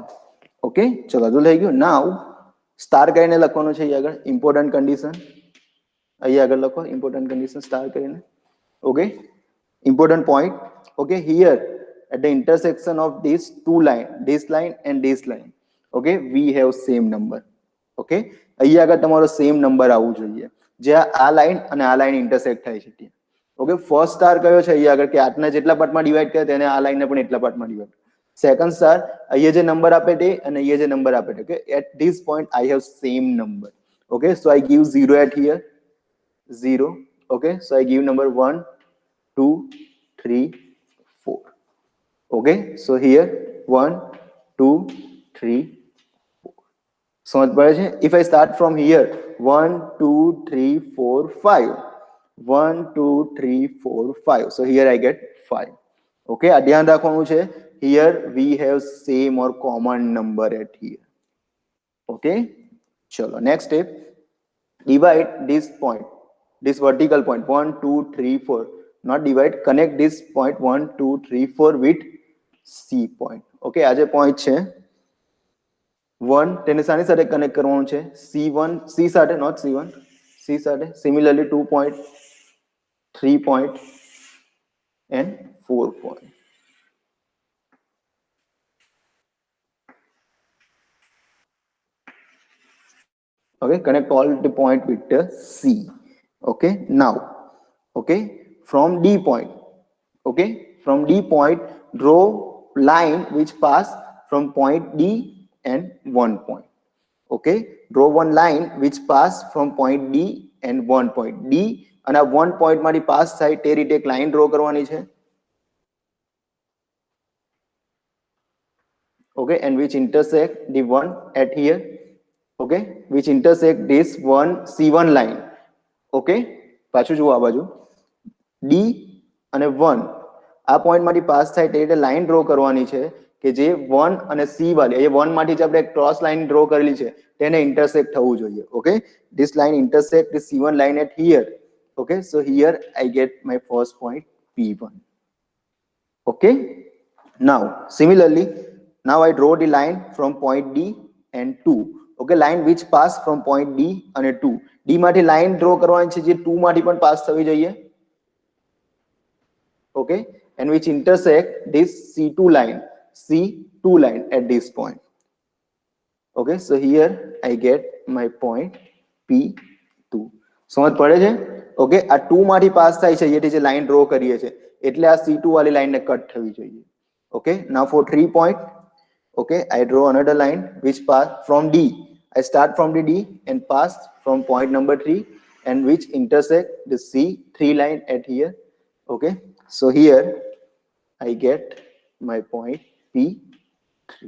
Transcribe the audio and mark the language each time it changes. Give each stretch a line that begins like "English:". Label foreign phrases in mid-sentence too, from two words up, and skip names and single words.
Gujarati: Okay, ચલો હજુ થઈ ગયું. Now સ્ટાર કરીને લખવાનું છે અહીંયા આગળ
English: important condition,
Gujarati: અહીંયા આગળ લખો
English: important condition
Gujarati: સ્ટાર કરીને.
English: Okay, important point. Okay, here at the intersection of these two line, this line and this line, okay, we have same number.
Gujarati: Okay, અહીંયા આગળ તમારો
English: same number
Gujarati: આવવું જોઈએ, જે આ લાઈન અને આ લાઈન ઇન્ટરસેક્ટ થાય છે ત્યાં. ઓકે,
English: first star
Gujarati: કયો છે અહીંયા આગળ કે આટના જેટલા
English: partમાં divide
Gujarati: કરે તેને આ લાઈનને પણ એટલા
English: partમાં divide. second star
Gujarati: અહીંયા જે નંબર આપે તે અને અહીંયા જે નંબર આપે તે.
English: Okay, at this point I have same number. Okay, so I give 0 at here, 0. Okay, so I give number 1 2 3 4. Okay, so here 1 2 3 4.
Gujarati: સમજ પડે છે?
English: If I start from here 1 2 3 4 5, 1 2 3 4 5, so here I get 5.
Gujarati: Okay, આ ધ્યાન રાખવાનું છે,
English: here we have same or common number at here. Okay, ચલો next step, divide this point, this vertical point 1 2 3 4. not divide, connect this point 1 2 3 4 with C point.
Gujarati: Okay, આ જે point છે 1 તેને સાની સાથે કનેક્ટ કરવાનું છે C1 C સાથે,
English: not C1, C સાથે. Similarly 2 point, 3 point and 4 point. Okay, connect all the point with the C. Okay, now, okay, from D point, okay, from D point draw line which pass from point D and 1 point. Okay, draw one line which pass from point D and 1 point.
Gujarati: D અને 1 point માંથી પાસ થાય તે રીતે એક
English: line draw
Gujarati: કરવાની છે.
English: Okay, and which intersect the one at here. Okay, which intersect this one C1 line.
Gujarati: Okay, પાછું જુઓ આ બાજુ D અને 1 આ પોઈન્ટ માંથી પાસ થાય તે રીતે
English: line draw
Gujarati: કરવાની છે કે જે 1 અને C વાળી, એ 1 માંથી જે આપણે
English: cross line draw
Gujarati: કરેલી છે તેને ઇન્ટરસેક્ટ થવું જોઈએ.
English: Okay, this line intersect the C1 line at here. Okay, so here I get my first point P1. Okay, now similarly, now I draw the line from point D and 2. Okay, line which pass from point D and 2.
Gujarati: D માંથી
English: line draw
Gujarati: કરવાની છે જે 2 માંથી પણ પાસ થવી જોઈએ.
English: Okay, and which intersect this C2 line at this point. Okay, so here I get my point P2.
Gujarati: સમજ પડે છે? Okay, આ 2 માંથી પાસ થાય છે એટલે જે
English: line draw
Gujarati: કરીએ છે એટલે આ C2 વાળી લાઈન ને કટ થવી જોઈએ.
English: Okay, now for 3 point, okay, I draw another line which pass from D. I start from the D and pass from point number 3 and which intersect the C3 line at here. Okay, so here I get my point P3.